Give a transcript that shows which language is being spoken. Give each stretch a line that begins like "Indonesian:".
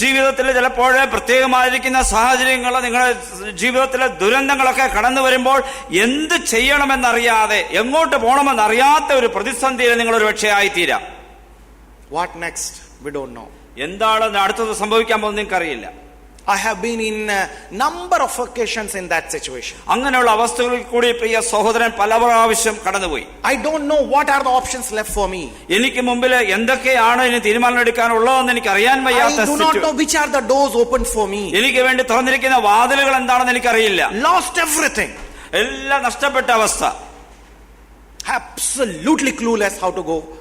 Malayalam: ജീവിതത്തിൽ ചിലപ്പോൾ പ്രത്യേകമായിരിക്കുന്ന സാഹചര്യങ്ങൾ, നിങ്ങളുടെ ജീവിതത്തിലെ ദുരന്തങ്ങളൊക്കെ കടന്നു വരുമ്പോൾ എന്ത് ചെയ്യണമെന്നറിയാതെ, എങ്ങോട്ട് പോകണമെന്നറിയാത്ത ഒരു പ്രതിസന്ധിയിൽ നിങ്ങൾ ഒരു പക്ഷേ ആയിത്തീരാം.
English: What next? We don't know.
Malayalam: എന്താണ് അടുത്തത് സംഭവിക്കാൻ പോകുന്നത് നിങ്ങൾക്കറിയില്ല.
English: I have been in a number of occasions in that situation.
Malayalam: അങ്ങനെയുള്ള അവസ്ഥകളിൽ കൂടി പ്രിയ സഹോദരൻ പല പ്രാവശ്യം കടന്നുപോയി.
English: I don't know what are the options left for me.
Malayalam: എനിക്ക് മുമ്പിൽ എന്തൊക്കെയാണ് ഇനി തീരുമാനം എടുക്കാനുള്ളതെന്ന് എനിക്ക് അറിയാൻ വയ്യാത്ത
English: I do not know which are the doors open for me.
Malayalam: എനിക്ക് വേണ്ടി തുറന്നിരിക്കുന്ന വാതിലുകൾ എന്താണെന്ന് എനിക്കറിയില്ല.
English: Lost everything.
Malayalam: എല്ലാം നഷ്ടപ്പെട്ട അവസ്ഥ.
English: Absolutely clueless how to go.